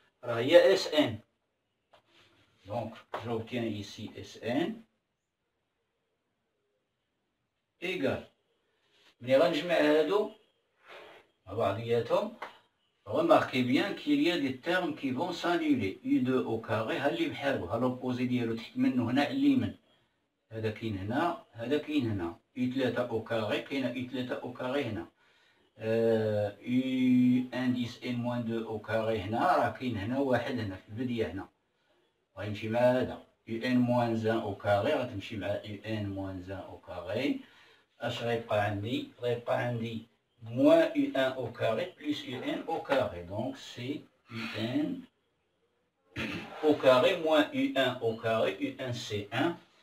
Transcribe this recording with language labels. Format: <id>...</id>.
<ar>راه هي Sn.</ar> <fr>Donc j'obtiens ici Sn égal.</fr> <ar>ملي غنجمع هادو مع بعضياتهم</ar> <fr>remarquez bien qu'il y a des termes qui vont s'annuler.</fr> <ar>U2 au carré ها اللي بحالو ها l'opposé ديالو تحت منه هنا اليمين. هذا كاين هنا هذا كاين هنا. U3 au carré كاينه U3 au carré هنا. U indice n-2 au carré هنا راه كاين هنا واحد هنا في البداية هنا. غيمشي مع هذا. UN-1 au carré غتمشي مع UN-1 au carré. اش غيبقى عندي؟ غيبقى عندي</ar> <fr>moins U1 au carré plus UN au carré. Donc c'est UN au carré moins U1 au carré. U1 c'est 1.</fr>